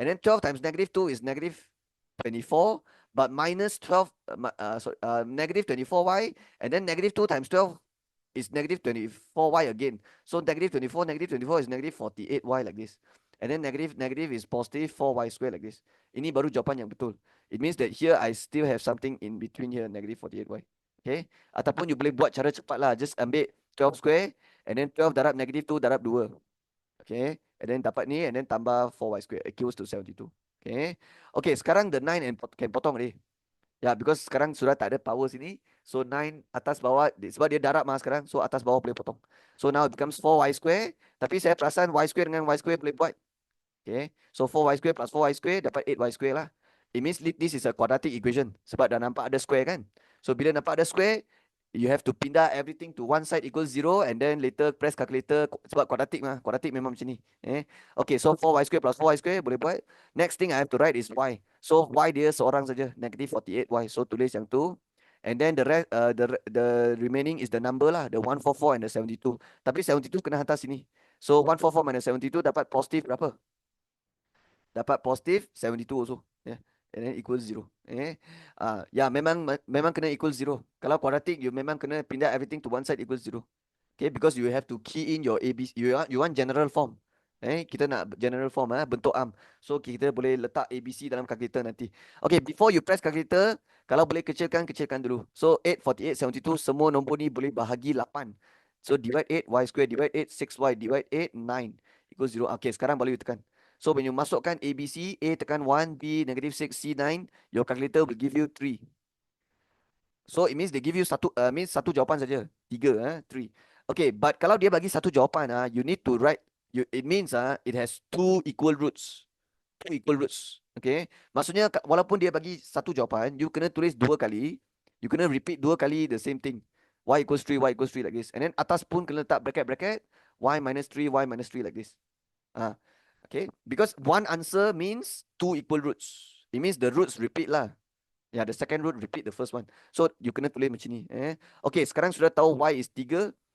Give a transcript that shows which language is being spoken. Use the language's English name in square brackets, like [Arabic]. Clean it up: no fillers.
[English] And then 12 times negative 2 is negative 24. But minus 12, negative 24y. And then negative 2 times 12 is negative 24y again. So negative 24 is negative 48y like this. And then negative is positive 4y square like this. [Malay] Ini baru jawapan yang betul. [English] It means that here I still have something in between here, negative 48y. Okay. [Malay] Ataupun you boleh buat cara cepat lah. Just ambil 12 square. [English] And then 12 darab negative 2 darab 2. Okay. And then dapat ni. And then tambah 4y square equals to 72. Okay. Okay. [Malay] Sekarang the 9 and can potong ni. Ya, [English] because sekarang sudah [Malay] tak ada power sini. So 9 atas bawah, sebab dia darab mah sekarang. So atas bawah boleh potong. [English] So now it becomes 4y square. [Malay] Tapi saya perasan y square dengan y square boleh buat. [English] Okay. So 4y square plus 4y square dapat 8y square lah. It means this is a quadratic equation. [Malay] Sebab dah nampak ada square kan. [English] So bila nampak ada square, you have to pindah everything to one side equals 0. And then later press calculator. [Malay] Sebab quadratic mah. Quadratic memang macam ni. [English] Okay, so 4y square plus 4y square boleh buat. Next thing I have to write is y. [Malay] So y dia seorang saja. [English] Negative 48y. So tulis yang tu. And then the rest, the remaining is the number lah. The 144 and the 72. [Malay] Tapi 72 kena hantar sini. [English] So 144 minus 72 [Malay] dapat positif berapa? [English] Dapat positif 72 also. Yeah. And then equals 0. Ya, memang kena equals 0. [Malay] Kalau quadratic, you memang kena pindah [English] everything to one side equals 0. Okay, because you have to key in your ABC. You want general form. [Malay] Kita nak general form, bentuk am. [English] So kita boleh letak ABC dalam calculator nanti. Okay, before you press calculator, kalau boleh kecilkan dulu. [Malay] So 8, 48, 72, semua nombor ni boleh bahagi 8. [English] So divide 8, y square, divide 8, 6y, divide 8, 9 equals 0. Okay, [Malay] sekarang boleh tekan. [English] So when you masukkan ABC, A tekan 1, B negative 6, C 9, your calculator will give you 3. So it means they give you [Malay] satu jawapan saja. [English] 3, 3. Okay, but [Malay] kalau dia bagi satu jawapan, [English] you need to write, it means it has 2 equal roots. 2 equal roots. [Malay] Okay, maksudnya walaupun dia bagi satu jawapan, you kena tulis 2 kali. [English] You kena repeat 2 kali the same thing. Y equals 3, Y equals 3 like this. And then [Malay] atas pun kena letak [English] bracket, Y minus 3, Y minus 3 like this. Okay, because one answer means 2 equal roots. It means the roots repeat lah. Ya, the second root repeat the first one. [Malay] So, you kena tulis macam ni. Okay, sekarang sudah tahu [English] y is 3.